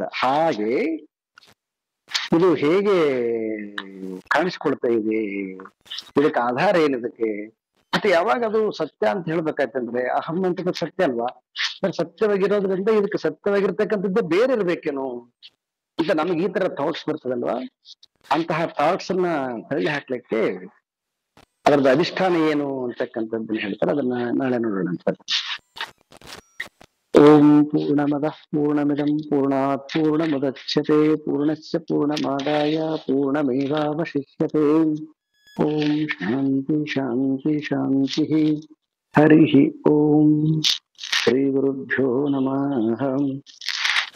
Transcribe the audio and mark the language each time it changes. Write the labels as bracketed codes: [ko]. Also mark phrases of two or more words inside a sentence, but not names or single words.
[kn] ಹಾಗೆ ಇದು ಹೇಗೆ ಕಾಣಿಸ್ಕೊಳ್ತಾ ಇದೆ, ಇದಕ್ಕೆ ಆಧಾರ ಏನಿದಕ್ಕೆ, ಮತ್ತೆ ಯಾವಾಗ ಅದು ಸತ್ಯ ಅಂತ ಹೇಳ್ಬೇಕಾಯ್ತಂದ್ರೆ ಅಹಂ ಅಂತ ಸತ್ಯ ಅಲ್ವಾ, ಸತ್ಯವಾಗಿರೋದ್ರಿಂದ ಇದಕ್ಕೆ ಸತ್ಯವಾಗಿರ್ತಕ್ಕಂಥದ್ದು ಬೇರೆ ಇರ್ಬೇಕೇನೋ ಅಂತ ನಮಗೆ ಈ ತರ ಥಾಟ್ಸ್ ಬರ್ತದಲ್ವಾ. ಅಂತಹ ಥಾಟ್ಸ್ ಅನ್ನ ತಳ್ಳಿ ಹಾಕ್ಲಿಕ್ಕೆ ಅದರದ್ದು ಅಧಿಷ್ಠಾನ ಏನು ಅಂತಕ್ಕಂಥದ್ದನ್ನ ಹೇಳ್ತಾರೆ. ಅದನ್ನ ನಾಳೆ ನೋಡೋಣ ಅಂತ. [sa] ಓಂ ಪೂರ್ಣಮದಃ ಪೂರ್ಣಮಿದಂ ಪೂರ್ಣಾತ್ ಪೂರ್ಣಮುದಚ್ಯತೆ ಪೂರ್ಣಸ್ಯ ಪೂರ್ಣಮಾದಾಯ ಪೂರ್ಣಮೇವಾವಶಿಷ್ಯತೆ. ಓಂ ಶಾಂತಿ ಶಾಂತಿ ಶಾಂತಿ. ಹರಿ ಓಂ. ಶ್ರೀ ಗುರುಭ್ಯೋ ನಮಃ.